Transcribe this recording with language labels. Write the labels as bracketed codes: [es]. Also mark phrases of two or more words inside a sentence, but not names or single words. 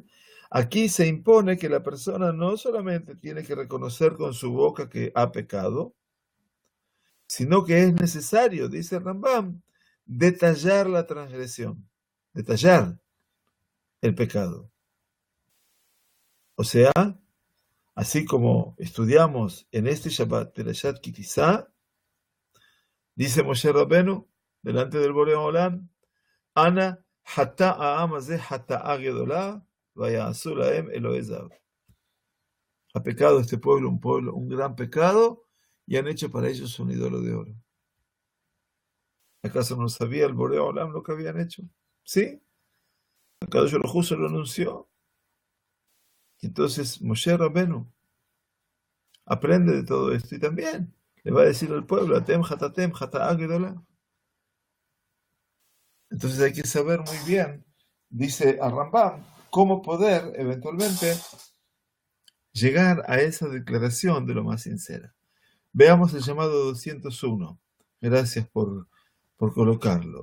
[es] Aquí se impone que la persona no solamente tiene que reconocer con su boca que ha pecado, sino que es necesario, dice el Rambam, detallar la transgresión, detallar el pecado. O sea, así como estudiamos en este Shabbat Perashat Ki Tisa, dice Moshe Rabenu, delante del [he] בורא עולם, אנא חטא העם הזה חטאה גדולה ויעשו להם אלהי זהב. [es] Ha pecado este pueblo, un gran pecado, y han hecho para ellos un ídolo de oro. ¿Acaso no sabía el [he] בורא עולם [es] lo que habían hecho? ¿Sí? [he] הקדוש ברוך הוא [es] se lo anunció. Y entonces Moshe Rabenu aprende de todo esto y también le va a decir al pueblo, [he] אתם חטאתם חטאה גדולה. [es] Entonces hay que saber muy bien, dice a Rambam, cómo poder eventualmente llegar a esa declaración de lo más sincera. Veamos el llamado 201. Gracias por colocarlo.